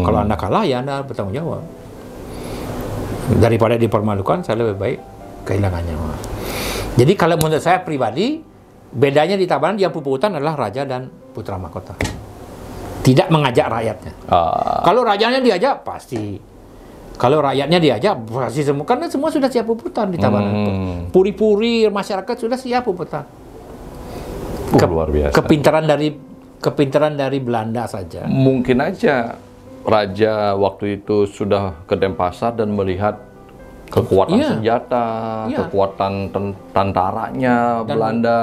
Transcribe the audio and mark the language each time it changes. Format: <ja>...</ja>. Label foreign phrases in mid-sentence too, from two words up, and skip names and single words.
<id>Kalau Anda kalah ya Anda bertanggung jawab. Daripada dipermalukan, saya lebih baik kehilangan nyawa. Jadi kalau menurut saya pribadi, bedanya di Tabanan yang puputan adalah raja dan putra mahkota. Tidak mengajak rakyatnya. Kalau rajanya diajak pasti. Kalau rakyatnya diajak pasti semua, karena semua sudah siap puputan di Tabanan. Puri-puri masyarakat sudah siap puputan. Luar biasa. Kepintaran dari Belanda saja. Mungkin aja raja waktu itu sudah ke Denpasar dan melihat kekuatan senjata, kekuatan tentaranya dan Belanda,</id>